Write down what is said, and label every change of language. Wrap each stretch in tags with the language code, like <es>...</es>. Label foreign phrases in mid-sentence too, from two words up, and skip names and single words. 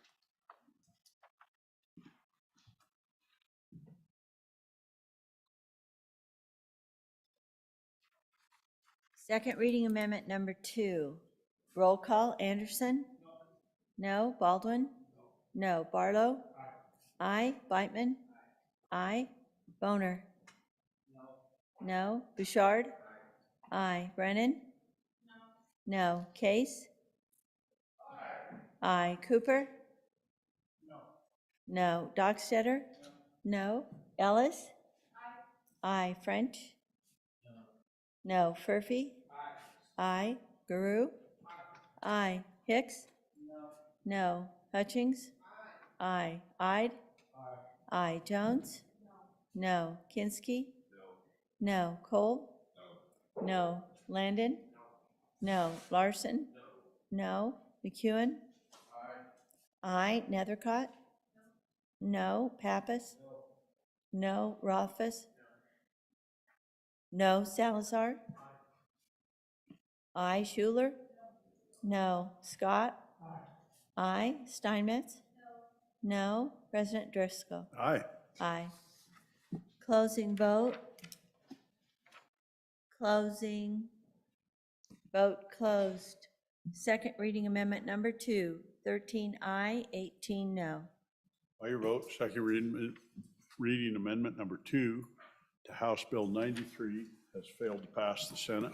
<en>Second reading amendment number 2. Roll call, Anderson? No. Baldwin? No. Barlow? Aye. Beitman? Aye. Boner? No. Bouchard? Aye. Brennan? No. Case? Aye. Cooper? No. Dockstetter? No. Ellis? Aye. French? No. Furphy? Aye. Guru? Aye. Hicks? No. Hutchings? Aye. Ide? Aye. Jones? No. Kinski? No. Cole? No. Landon? No. Larson? No. McEwen? Aye. Nethercott? No. Pappas? No. Rothfuss? No. Salazar? Aye. Schuler? No. Scott? Aye. Steinmetz? No. President Driscoll? Aye. Aye. Closing vote. Closing. Vote closed. Second reading amendment number 2, 13 aye, 18 no. By your vote, second reading amendment number 2 to House Bill 93 has failed to pass the Senate.</en>